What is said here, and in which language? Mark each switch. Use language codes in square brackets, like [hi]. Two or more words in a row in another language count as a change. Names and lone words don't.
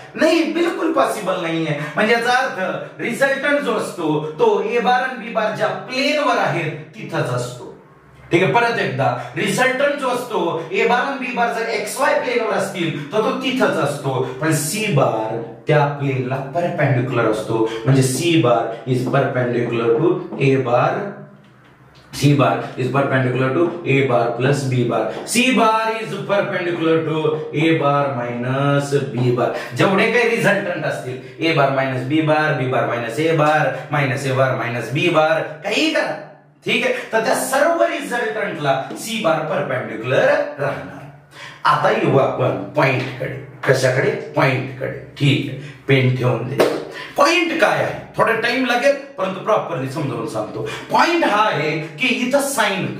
[mr] नाही, बिलकुल पॉसिबल नाहीये. म्हणजे याचा अर्थ रिझल्टंट जो असतो तो [en] A bar [mr] आणि [en] B bar [mr] ज्या प्लेनवर आहे तिथंच असतो. ठीक आहे. परत एकदा, रिझल्टंट जो असतो [en] A bar [mr] आणि [en] B bar [mr] जर एक्स वाय प्लेनवर असतील तर तो तिथंच असतो. पण [en] C bar [mr] त्या प्लेनला परपेंडिक्युलर असतो. [en] म्हणजे C bar is perpendicular to A bar. C bar is perpendicular to A bar plus B bar. C bar is perpendicular to A bar minus B bar. [mr] जेवढे काही रिझल्टंट असतील, [en] A bar minus B bar, B bar minus A bar, minus A bar minus B bar, [mr] काही करा. ठीक आहे. तर त्या सर्व रिझल्टंटला [en] C bar [mr] परपेंडिक्युलर राहणार. आता येऊ आपण पॉइंट कडे. कशाकडे? पॉइंट कडे. ठीक आहे. पेन ठेवून दे. पॉइंट काय आहे? थोडा टाइम लागेल परंतु प्रॉपरली समजावून सांगतो. पॉइंट हा आहे की इथं साइन का?